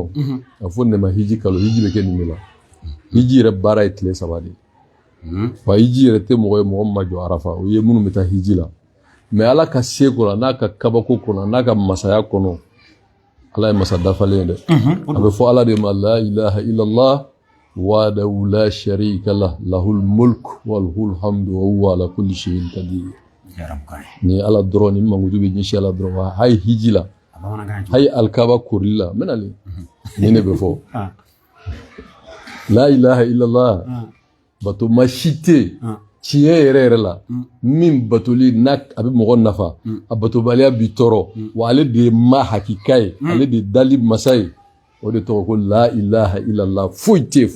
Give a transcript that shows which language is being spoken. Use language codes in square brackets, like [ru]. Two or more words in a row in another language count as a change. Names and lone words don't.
[bm] a fɔ nin ma hiji kalo hiji bɛ kɛ nin de la hiji yɛrɛ baara ye tile 3 de wa hiji yɛrɛ tɛ mɔgɔ ye mɔgɔ min ma jɔ arafa o ye minnu bɛ taa hiji la mais ala ka seko la n'a ka kabako kɔnɔ n'a ka masaya kɔnɔ ala ye masa dafalen ye dɛ a bɛ fɔ ala de ma [ar] لا إله إلا الله وحده لا شريك له له الملك وله الحمد وهو على كل شيء قدير [bm] ni ala dɔrɔn ni mangudu bɛ ɲɛsin ala dɔrɔn wa hayi hiji la hayi alkaba korili la n bɛna le ni ne bɛ fɔ [ar] لا إله إلا الله [bm] bato ma si tɛ tiɲɛ yɛrɛ yɛrɛ la min batoli n'a a bɛ mɔgɔ nafa a batobaliya b'i tɔɔrɔ wa ale de ye ma hakika ye ale de ye dali masa ye o de tɔgɔ ko [ar] لا إله إلا الله [bm] foyi tɛ yen